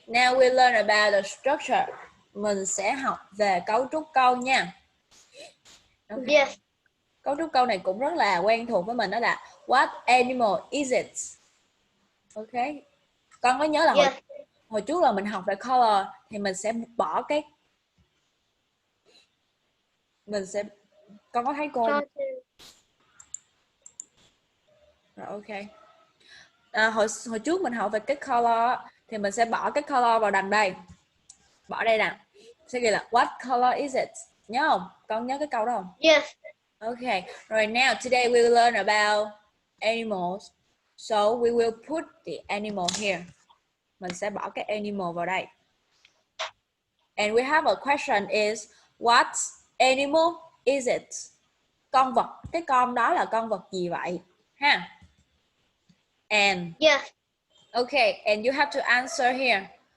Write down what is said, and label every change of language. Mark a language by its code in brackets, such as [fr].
[en] Now we learn about the structure. [vi] Mình sẽ học về cấu trúc câu nha. [en] Okay. Yes. [vi] Cấu trúc câu này cũng rất là quen thuộc với mình, đó là [en] what animal is it? [vi] Ok. Con có nhớ là [en] Yes. [vi] hồi trước là mình học về color thì mình sẽ bỏ cái con có thấy cô? Rồi, ok. Hồi trước mình học về cái color thì mình sẽ bỏ cái color vào đằng đây. Bỏ đây nè. Sẽ ghi là [en] what color is it? [vi] Nhớ không? Con nhớ cái câu đó không? [en] Yes. Okay. Right now, today we will learn about animals. So we will put the animal here. [vi] Mình sẽ bỏ cái animal vào đây. [en] And we have a question is what animal is it? [vi] Con vật, cái con đó là con vật gì vậy? [en] Ha. And Yes. okay, and you have to answer here.